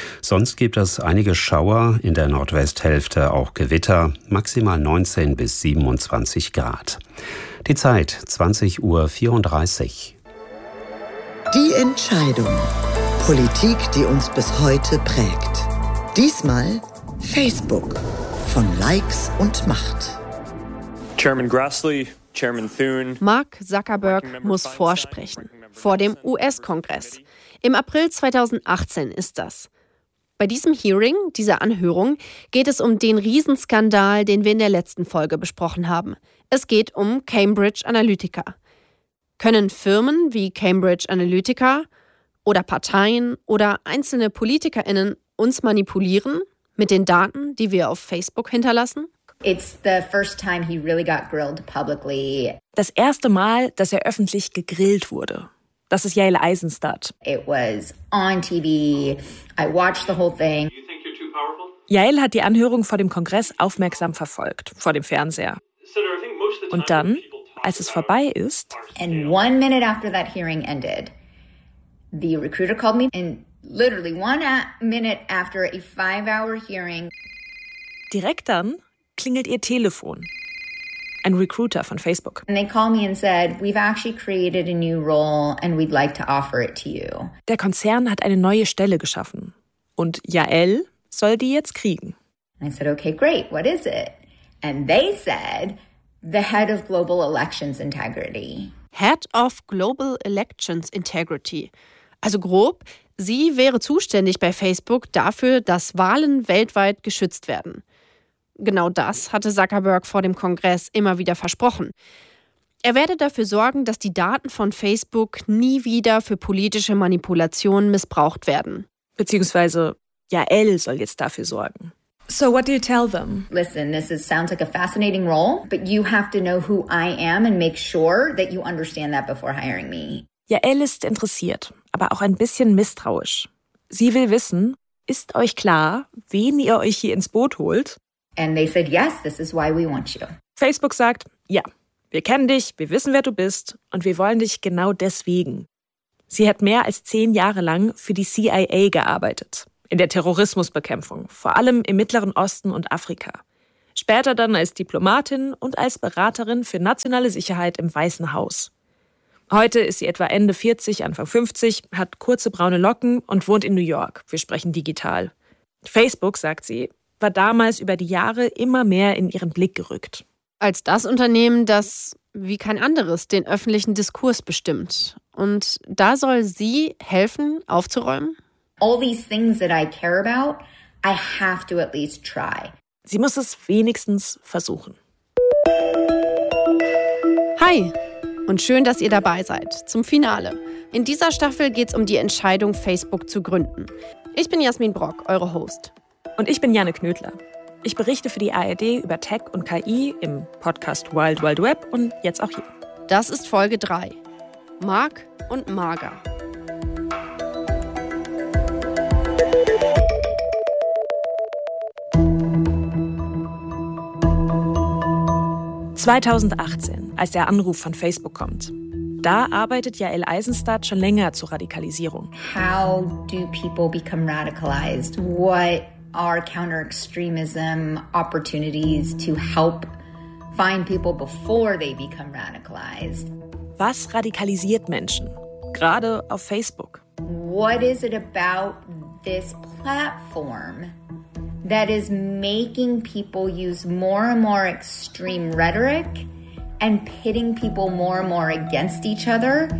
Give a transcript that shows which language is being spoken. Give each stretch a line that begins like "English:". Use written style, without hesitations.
German: Sonst gibt es einige Schauer, in der Nordwesthälfte auch Gewitter, maximal 19 bis 27 Grad. Die Zeit, 20.34 Uhr. Die Entscheidung. Politik, die uns bis heute prägt. Diesmal Facebook. Von Likes und Macht.
English: Chairman Grassley, Chairman Thune.
German: Mark Zuckerberg muss vorsprechen. Vor dem US-Kongress. Im April 2018 ist das. Bei diesem Hearing, dieser Anhörung, geht es um den Riesenskandal, den wir in der letzten Folge besprochen haben. Es geht um Cambridge Analytica. Können Firmen wie Cambridge Analytica oder Parteien oder einzelne PolitikerInnen uns manipulieren mit den Daten, die wir auf Facebook hinterlassen?
English: It's the first time he really got grilled publicly.
German: Das erste Mal, dass er öffentlich gegrillt wurde. Das ist Yael Eisenstadt.
English: It was on TV. I watched the whole thing. You think you're too powerful?
German: Yael hat die Anhörung vor dem Kongress aufmerksam verfolgt, vor dem Fernseher. Und dann, als es vorbei ist,
English: and 1 minute after that hearing ended, the recruiter called me and literally 1 minute after a 5-hour hearing.
German: Direkt dann klingelt ihr Telefon. Ein Recruiter von Facebook.
English: And they call me and said, we've actually created a new role and we'd like to offer it to you.
German: Der Konzern hat eine neue Stelle geschaffen und Yael soll die jetzt kriegen.
English: And I said, okay, great. What is it? And they said, the head of global elections integrity. Head of global elections integrity.
German: Also grob, sie wäre zuständig bei Facebook dafür, dass Wahlen weltweit geschützt werden. Genau das hatte Zuckerberg vor dem Kongress immer wieder versprochen. Er werde dafür sorgen, dass die Daten von Facebook nie wieder für politische Manipulationen missbraucht werden. Beziehungsweise Yael soll jetzt dafür sorgen.
English: So what do you tell them? Listen, this is, sounds like a fascinating role, but you have to know who I am and make sure that you understand that before hiring me.
German: Yael ist interessiert, aber auch ein bisschen misstrauisch. Sie will wissen, ist euch klar, wen ihr euch hier ins Boot holt?
English: And they said, yes, this is why we want you.
German: Facebook sagt, ja, wir kennen dich, wir wissen, wer du bist und wir wollen dich genau deswegen. Sie hat mehr als 10 Jahre lang für die CIA gearbeitet. In der Terrorismusbekämpfung, vor allem im Mittleren Osten und Afrika. Später dann als Diplomatin und als Beraterin für nationale Sicherheit im Weißen Haus. Heute ist sie etwa Ende 40, Anfang 50, hat kurze braune Locken und wohnt in New York. Wir sprechen digital. Facebook, sagt sie, war damals über die Jahre immer mehr in ihren Blick gerückt. Als das Unternehmen, das wie kein anderes den öffentlichen Diskurs bestimmt. Und da soll sie helfen, aufzuräumen?
English: All these things that I care about, I have to at least try.
German: Sie muss es wenigstens versuchen. Hi und schön, dass ihr dabei seid zum Finale. In dieser Staffel geht's um die Entscheidung, Facebook zu gründen. Ich bin Jasmin Brock, eure Host. Und ich bin Janne Knödler. Ich berichte für die ARD über Tech und KI im Podcast Wild Wild Web und jetzt auch hier. Das ist Folge 3. Mark und Marga. »2018, als der Anruf von Facebook kommt. Da arbeitet Yael Eisenstadt schon länger zur Radikalisierung.
English: How do people become radicalized? What are counter-extremism opportunities to help find people before they become radicalized?
German: Was radikalisiert Menschen, gerade auf Facebook?
English: What is it about this platform that is making people use more and more extreme rhetoric and pitting people more and more against each other?